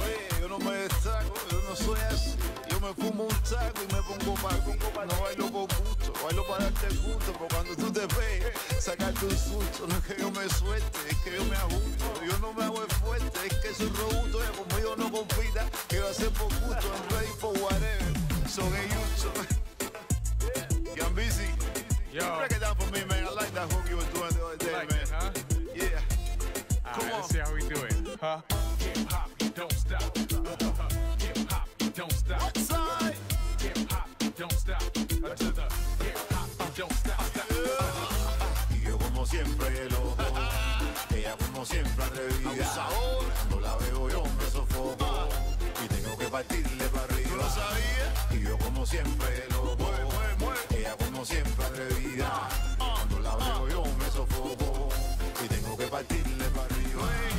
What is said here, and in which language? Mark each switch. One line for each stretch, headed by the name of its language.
Spanish: Oye, yo no me destaco, yo no soy así. Yo me fumo un taco y me pongo pa' no bailo por gusto, bailo para darte gusto. Porque cuando tú te pegues, sacarte un susto. No es que yo me suelte, es que yo me ajusto. Yo no me hago el fuerte, es que soy robusto. Ya conmigo no compita, que va a ser por gusto.
English: I'm ready for whatever, so get used to it. Yeah, I'm busy. Yo. Break it down for me, man. I like that hook you were doing the other day, Like man. it, huh? Yeah. All right, let's see how we do it, huh? Hip hop, you don't stop. Hip hop, you don't stop. Outside. Hip hop, you don't stop. To the hip hop, you don't stop.
Spanish: Y yo como siempre loco, ella como siempre atrevida. Cuando la veo yo me sofoco y tengo que partirle para arriba. ¿Tú lo sabías? Y yo como siempre loco, ella como siempre atrevida. Cuando la veo yo me sofoco y tengo que partirle para arriba.